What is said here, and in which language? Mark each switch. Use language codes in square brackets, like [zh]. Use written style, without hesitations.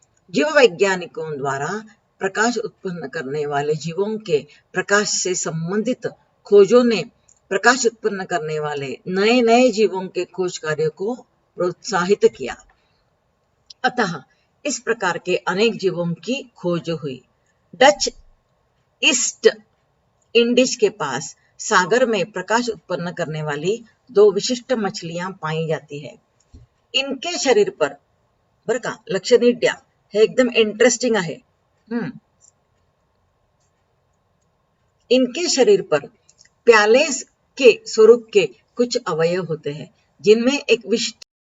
[hi] जीव वैज्ञानिकों द्वारा प्रकाश उत्पन्न करने वाले जीवों के प्रकाश से संबंधित खोजों ने प्रकाश उत्पन्न करने वाले नए नए जीवों के खोज कार्य को प्रोत्साहित किया. अतः इस प्रकार के अनेक जीवों की खोज हुई. डच ईस्ट इंडीज के पास सागर में प्रकाश उत्पन्न करने वाली दो विशिष्ट मछलियां पाई जाती है. इनके शरीर पर, [mr] बरं का, लक्ष नीट द्या, हे एकदम इंटरेस्टिंग आहे. [hi] इनके शरीर पर प्याले के स्वरूप के कुछ अवयव होते हैं जिनमें एक विशिष्ट